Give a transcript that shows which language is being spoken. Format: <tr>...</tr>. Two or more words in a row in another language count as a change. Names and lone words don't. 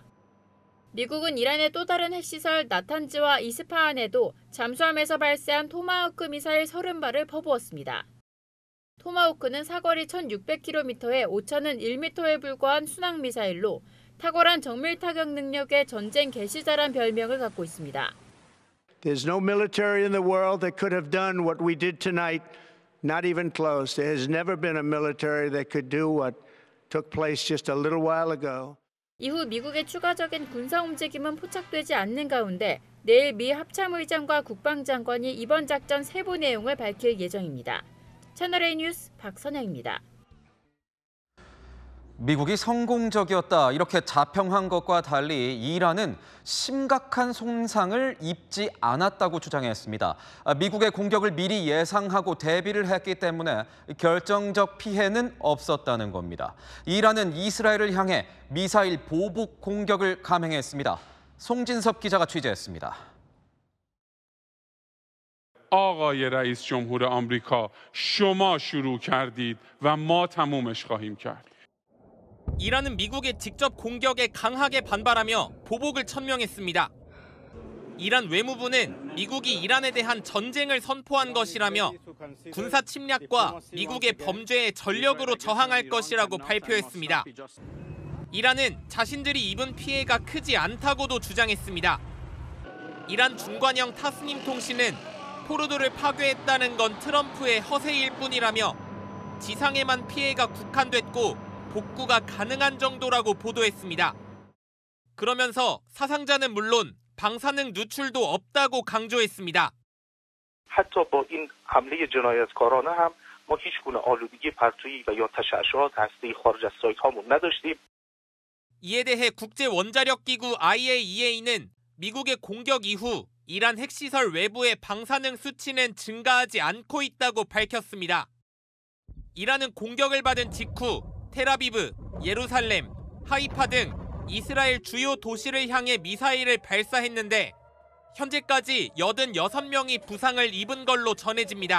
<ko>미국은 이란의 또 다른 핵시설 나탄즈와 이스파한에도 잠수함에서 발사한 토마호크 미사일 30발을 퍼부었습니다. 토마호크는 사거리 1600km에 오차는 1m에 불과한 순항미사일로 탁월한 정밀 타격 능력의 전쟁 개시자란 별명을 갖고 있습니다.</ko> <en>There's no military in the world that could have done what we did tonight, not even close. There has never been a military that could do what took place just a little while ago.</en> <ko>이후 미국의 추가적인 군사 움직임은 포착되지 않는 가운데 내일 미 합참의장과 국방장관이 이번 작전 세부 내용을 밝힐 예정입니다. 채널A 뉴스 박선영입니다. 미국이 성공적이었다 이렇게 자평한 것과 달리 이란은 심각한 손상을 입지 않았다고 주장했습니다. 미국의 공격을 미리 예상하고 대비를 했기 때문에 결정적 피해는 없었다는 겁니다. 이란은 이스라엘을 향해 미사일 보복 공격을 감행했습니다. 송진섭 기자가 취재했습니다.</ko> <fa>آقای رئیس جمهور آمریکا شما شروع کردید و ما تمومش خواهیم کرد.</fa> <ko>이란은 미국의 직접 공격에 강하게 반발하며 보복을 천명했습니다. 이란 외무부는 미국이 이란에 대한 전쟁을 선포한 것이라며 군사 침략과 미국의 범죄에 전력으로 저항할 것이라고 발표했습니다. 이란은 자신들이 입은 피해가 크지 않다고도 주장했습니다. 이란 중관형 타스님 통신은 포르도를 파괴했다는 건 트럼프의 허세일 뿐이라며 지상에만 피해가 국한됐고 복구가 가능한 정도라고 보도했습니다. 그러면서 사상자는 물론 방사능 누출도 없다고 강조했습니다.</ko> <fa>حتی با این حمله جنایتکارانه هم ما هیچ گونه آلودگی پرتویی و یا تشعشعات هسته‌ای خارج از سایت‌هامون نداشتیم.</fa> <ko>이에 대해 국제원자력기구 IAEA는 미국의 공격 이후 이란 핵시설 외부의 방사능 수치는 증가하지 않고 있다고 밝혔습니다. 이란은 공격을 받은 직후 텔아비브, 예루살렘, 하이파 등 이스라엘 주요 도시를 향해 미사일을 발사했는데 현재까지 86명이 부상을 입은 걸로 전해집니다.</ko>